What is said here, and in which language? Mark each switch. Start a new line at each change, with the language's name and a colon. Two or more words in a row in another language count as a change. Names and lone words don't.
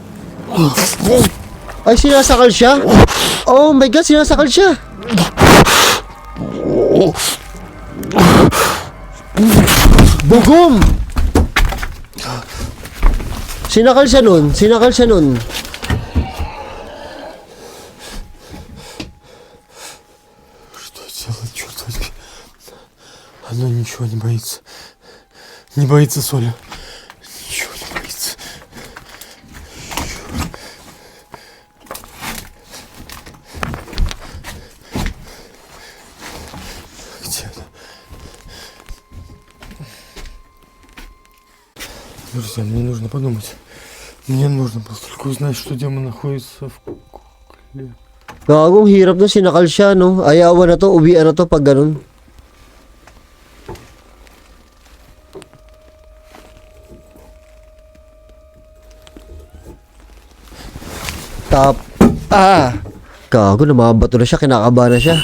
Filipino: Ay, sinasakal siya?
English: Oh my God,
Filipino: sinasakal siya! Bugom! Sinakal siya nun, sinakal siya nun.
Russian: Что делать, черт возьми? Оно ничего не боится. Не боится соли. Ничего не боится. Где она? Друзья, мне нужно подумать. Мне нужно было только узнать, что демон находится в кукле.
Filipino: Gagong hirap na sinakal siya, no? Ayawan na to, uwian na to pag ganun. Tap. Ah! Gago, namabato na siya, kinakaba na siya.